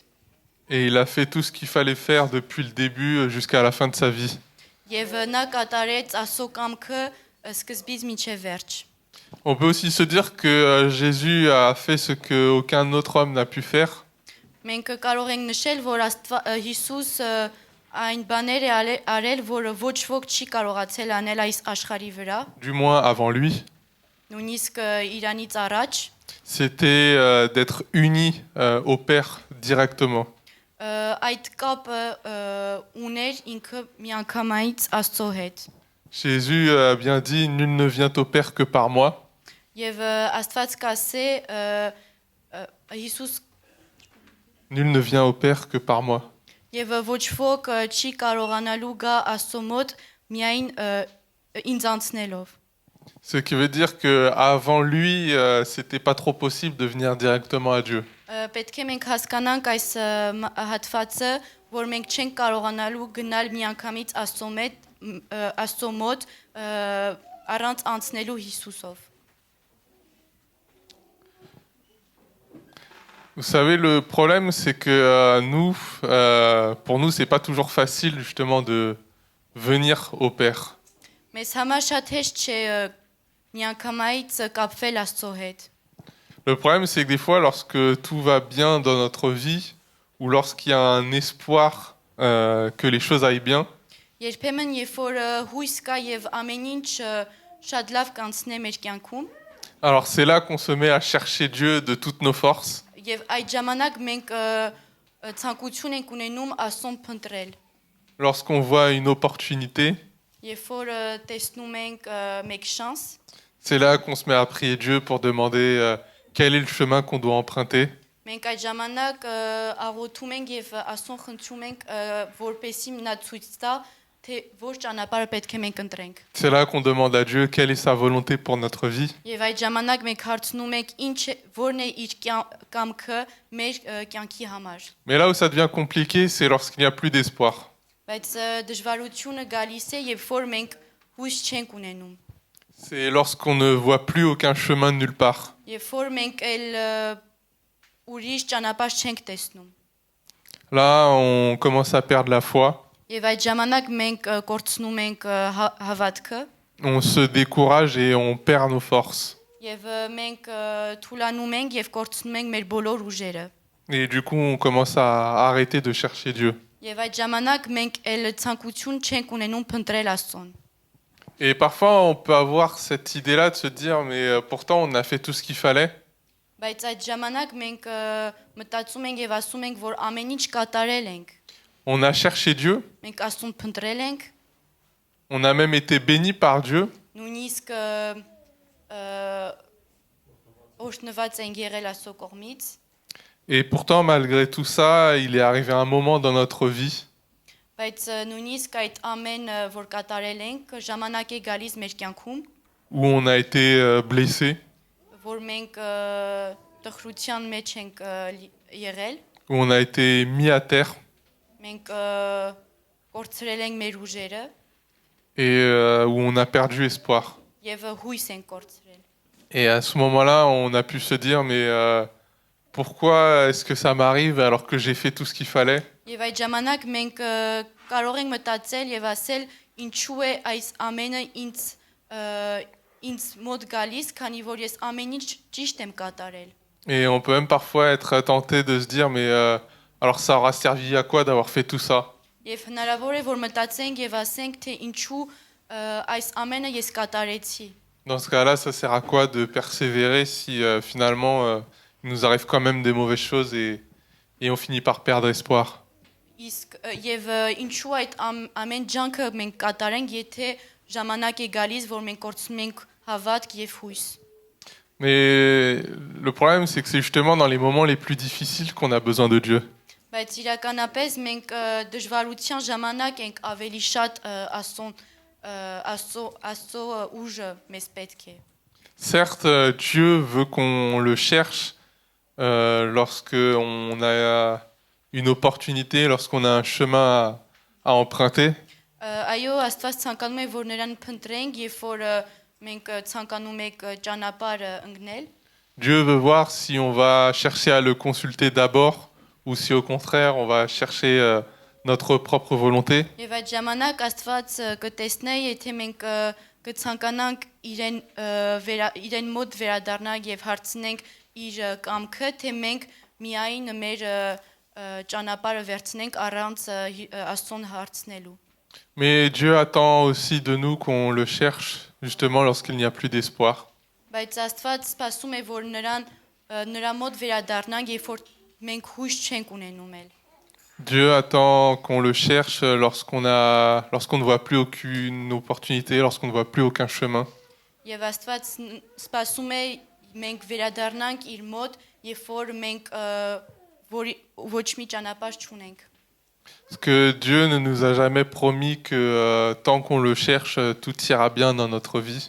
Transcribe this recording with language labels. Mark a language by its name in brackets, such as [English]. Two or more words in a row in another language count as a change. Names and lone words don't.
[French] Et il a fait tout ce qu'il fallait faire depuis le début jusqu'à la fin de sa vie. [Armenian] Եվ նա կատարեց Աստծո կամքը սկզբից մինչև վերջ։ [French] On peut aussi se dire que Jésus a fait ce qu'aucun autre homme n'a pu faire. [Armenian] Մենք կարող ենք նշել, որ Հիսուս այն բաներ է արել, որը ոչ ոք չի կարողացել անել այս աշխարհի վրա։ [French] Du moins avant lui. [Armenian] Նույնիսկ Իրանից առաջ [French] C'était d'être uni au Père directement. [Armenian] Այդ կապը ուներ ինքը միանգամից Աստծո հետ։ [French] Jésus a bien dit, nul ne vient au Père que par moi. [Armenian] Եվ Աստված կասե Հիսուս [French] Nul ne vient au Père que par moi. [Armenian] Եվ ոչ ոք չի կարողանալու գա Աստծո մոտ միայն ինձ անցնելով։ [French] Ce qui veut dire que avant lui, c'était pas trop possible de venir directement à Dieu. [Armenian] Պետք է մենք հասկանանք այս հատվածը, որ մենք չենք կարողանալու գնալ միանգամից Աստծո մոտ առանց անցնելու Հիսուսով։ [French] Vous savez, le problème, c'est que pour nous, c'est pas toujours facile justement de venir au Père. [Armenian] Մեզ համար շատ հեշտ չէ միանգամից կապվել Աստծո հետ։ [French] Le problème, c'est que des fois, lorsque tout va bien dans notre vie, ou lorsqu'il y a un espoir que les choses aillent bien, [Armenian] Երբեմն երբ որ հույս կա եւ ամեն ինչ շատ լավ կանցնի մեր կյանքում, [French] alors c'est là qu'on se met à chercher Dieu de toutes nos forces. [Armenian] եւ այդ ժամանակ մենք ցանկություն ենք ունենում Աստծուն փնտրել։ [French] Lorsqu'on voit une opportunité, [Armenian] Երբ որ տեսնում ենք մեկ շանս, [French] c'est là qu'on se met à prier Dieu pour demander quel est le chemin qu'on doit emprunter. [Armenian] մենք այդ ժամանակ աղոթում ենք եւ Աստծուն խնդրում ենք, որպեսզի նա ցույց տա, թե որ ճանապարհը պետք է մենք ընտրենք։ [French] C'est là qu'on demande à Dieu quelle est sa volonté pour notre vie. [Armenian] Եվ այդ ժամանակ մենք հարցնում ենք որն է իր կամքը մեր կյանքի համար։ [French] Mais là où ça devient compliqué, c'est lorsqu'il n'y a plus d'espoir. [Armenian] Բայց դժվարությունը գալիս է, երբ որ մենք հույս չենք ունենում։ [French] C'est lorsqu'on ne voit plus aucun chemin de nulle part. [Armenian] Երբ որ մենք ուրիշ ճանապարհ չենք տեսնում։ [French] Là, on commence à perdre la foi. [Armenian] Եվ այդ ժամանակ մենք կորցնում ենք հավատքը [French] On se décourage et on perd nos forces. [Armenian] եւ մենք թուլանում ենք եւ կորցնում ենք մեր բոլոր ուժերը։ [French] Et du coup, on commence à arrêter de chercher Dieu. [Armenian] Եվ այդ ժամանակ մենք էլ ցանկություն չենք ունենում փնտրել Աստծուն։ [French] Et parfois, on peut avoir cette idée-là de se dire, mais pourtant, on a fait tout ce qu'il fallait. [Armenian] Բայց այդ ժամանակ մենք մտածում ենք եւ ասում ենք, որ ամեն ինչ կատարել ենք։ [French] On a cherché Dieu. [Armenian] Մենք Աստծուն փնտրել ենք, [French] On a même été bénis par Dieu. [Armenian] նույնիսկ օրհնված ենք եղել Աստծո կողմից։ [French] Et pourtant, malgré tout ça, il est arrivé un moment dans notre vie [Armenian] Բայց նույնիսկ այդ ամեն որ կատարել ենք, ժամանակ է գալիս մեր կյանքում, [French] où on a été blessé, [Armenian] որ մենք տխրության մեջ ենք եղել, [French] où on a été mis à terre. [Armenian] մենք կորցրել ենք մեր ուժերը [French] et où on a perdu espoir. [Armenian] եւ հույս են կորցրել։ [French] Et à ce moment-là, on a pu se dire, mais pourquoi est-ce que ça m'arrive alors que j'ai fait tout ce qu'il fallait? [Armenian] Եվ այդ ժամանակ մենք կարող ենք մտածել եւ ասել ինչու է այս ամենը ինձ մոտ գալիս, քանի որ ես ամեն ինչ ճիշտ եմ կատարել։ [French] Et on peut même parfois être tenté de se dire, mais alors ça aura servi à quoi d'avoir fait tout ça? [Armenian] Եվ հնարավոր է որ մտածենք եւ ասենք թե ինչու այս ամենը ես կատարեցի։ [French] Dans ce cas-là, ça sert à quoi de persévérer si finalement il nous arrive quand même des mauvaises choses et on finit par perdre espoir? [Armenian] Իսկ եւ ինչու այդ ամեն ջանքը մենք կատարենք, եթե ժամանակ է գալիս, որ մենք կորցնում ենք հավատք եւ հույս։ [French] Mais le problème, c'est que c'est justement dans les moments les plus difficiles qu'on a besoin de Dieu. [Armenian] Բայց իրականապես մենք դժվարության ժամանակ ենք ավելի շատ Աստծո ուժը մեզ պետք է։ [French] Certes, Dieu veut qu'on le cherche lorsque on a une opportunité, lorsqu'on a un chemin à emprunter. [Armenian] Այո, Աստված ցանկանում է որ նրան փնտրենք, երբ որ մենք ցանկանում ենք ճանապարհ ընկնել։ [French] Dieu veut voir si on va chercher à le consulter d'abord ou si au contraire on va chercher notre propre volonté. [Armenian] Եվ այդ ժամանակ Աստված կտեսնե, եթե մենք կցանկանանք իրեն մոտ վերադառնալ եւ հարցնենք իր կամքը, թե մենք միայն մեր ճանապարհը վերցնենք առանց Աստծուն հարցնելու։ [French] Mais Dieu attend aussi de nous qu'on le cherche justement lorsqu'il n'y a plus d'espoir. [Armenian] Բայց Աստված սպասում է որ նրա մոտ վերադառնանք, երբ որ մենք հույս չենք ունենում էլ։ [French] Dieu attend qu'on le cherche lorsqu'on ne voit plus aucune opportunité, lorsqu'on ne voit plus aucun chemin. [Armenian] Եվ Աստված սպասում է մենք վերադառնանք իր մոտ, երբ որ մենք ոչ մի ճանապարհ չունենք։ [French] Parce que Dieu ne nous a jamais promis que tant qu'on le cherche, tout ira bien dans notre vie.